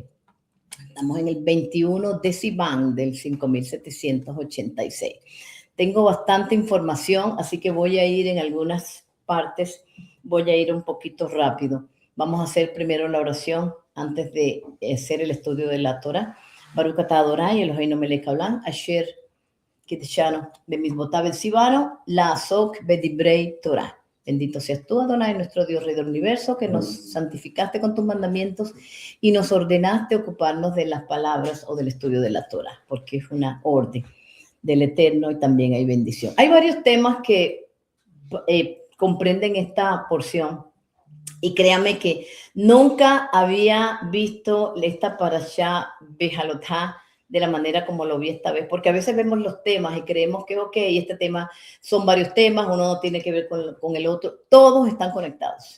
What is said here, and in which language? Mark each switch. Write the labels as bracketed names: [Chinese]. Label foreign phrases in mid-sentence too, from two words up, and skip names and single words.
[Spanish] Estamos en el 21 de Sivan del 5786. Tengo bastante información, así que voy a ir en algunas partes, voy a ir un poquito rápido. Vamos a hacer primero la oración antes de hacer el estudio de la Torah. [Hebrew] ברוך אתה אדוני אלוהינו מלך העולם, אשר קדשנו במצוותיו וציוונו לעסוק בדברי תורה. [Spanish] Bendito seas tú, Adonai, nuestro Dios, Rey del universo, que nos santificaste con tus mandamientos y nos ordenaste ocuparnos de las palabras o del estudio de la Torah, porque es una orden del Eterno y también hay bendición. Hay varios temas que comprenden esta porción y créame que nunca había visto esta [Hebrew] פרשת בהעלותך [Spanish] de la manera como lo vi esta vez, porque a veces vemos los temas y creemos que, ok, este tema son varios temas, uno no tiene que ver con el otro, todos están conectados.